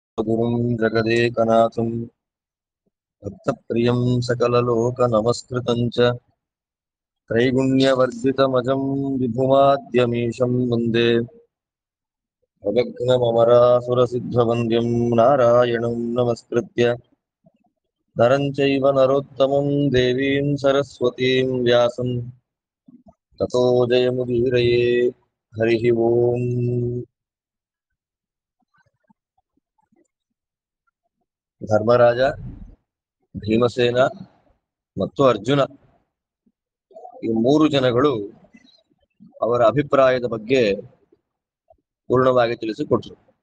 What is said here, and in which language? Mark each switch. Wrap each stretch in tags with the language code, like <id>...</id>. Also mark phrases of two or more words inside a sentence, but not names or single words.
<sa>गुरुं जगदेकनाथं भक्तप्रियं सकललोकनमस्कृतं च त्रैगुण्यवर्जितमजं विभुमाद्यमीशं वन्दे भवघ्नममरासुरसिद्धवन्द्यं नारायणं नमस्कृत्य नरं चैव नरोत्तमं देवीं सरस्वतीं व्यासं ततो जयमुदीरये हरिः ओम्।</sa> <kn>ಧರ್ಮರಾಜ, ಭೀಮಸೇನ ಮತ್ತು ಅರ್ಜುನ ಈ ಮೂರು ಜನಗಳು ಅವರ ಅಭಿಪ್ರಾಯದ ಬಗ್ಗೆ ಪೂರ್ಣವಾಗಿ ತಿಳಿಸಿಕೊಟ್ರು.</kn>